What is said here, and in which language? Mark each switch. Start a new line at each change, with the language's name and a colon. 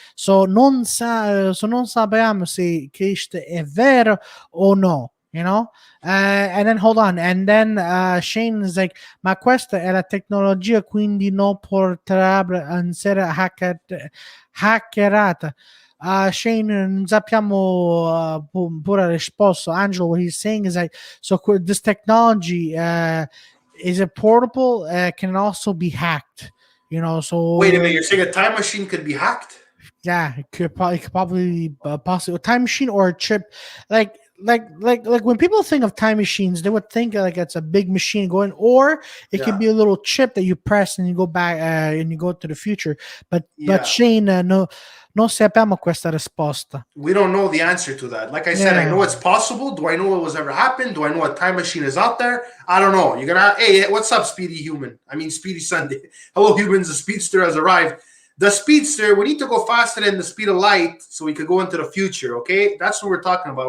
Italian: So non sappiamo se questo è vero o no.
English: And then hold on, and then Shane is like,
Italian: ma questa è la tecnologia, quindi non potrebbe essere hackerata. Shane, non sappiamo pure la risposta.
English: Angelo, what he's saying is like, so this technology is it portable? Can also be hacked. So wait a minute, you're saying a time machine could be hacked? Yeah, it could probably possibly a time machine or a chip, like when people think of time machines, they would think like it's a big machine going, or it could be a little chip that you press and you go back and you go to the future. But
Italian: Shane, no sappiamo questa risposta.
English: We don't know the answer to that. Like I said, I know it's possible. Do I know what was ever happened? Do I know a time machine is out there? I don't know. You're gonna, hey, what's up, Speedy Human? I mean, Speedy Sunday. Hello, humans. The Speedster has arrived. The Speedster, we need to go faster than the speed of light so we could go into the future, okay? That's what we're talking about.